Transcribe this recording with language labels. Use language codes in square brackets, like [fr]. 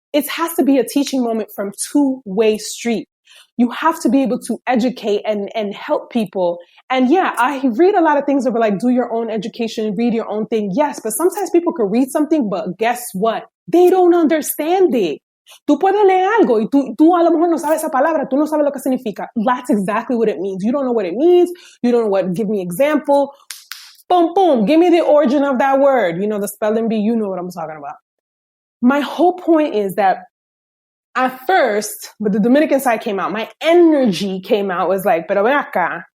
[en] It has to be a teaching moment from two-way street. You have to be able to educate and help people. And yeah, I read a lot of things that were like, do your own education, read your own thing. Yes, but sometimes people could read something, but guess what? They don't understand it. [es] Tú puedes leer algo y tú a lo mejor no sabes esa palabra, tú no sabes lo que significa. [en] That's exactly what it means. You don't know what it means. You don't know what, give me example. Boom, boom. Give me the origin of that word. The spelling bee, you know what I'm talking about. My whole point is that at first, but the Dominican side came out, my energy came out, was like, [es] pero ven acá.